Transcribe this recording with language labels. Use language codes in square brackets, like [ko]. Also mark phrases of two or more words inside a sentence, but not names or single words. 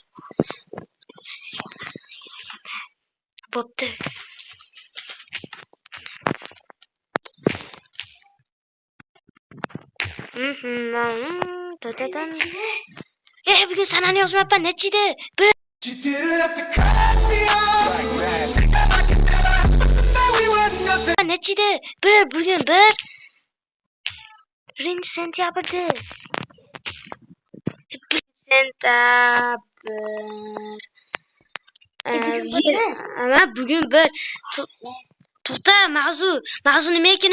[uz] Bo'pti. Bugun sanani yozmayapman, nechida? [en] You didn't have to cut me off like that we were nothing. [uz] Nechida? Bugun 1-sentabrda. Bugun 1. To'xta, mavzu nima ekan?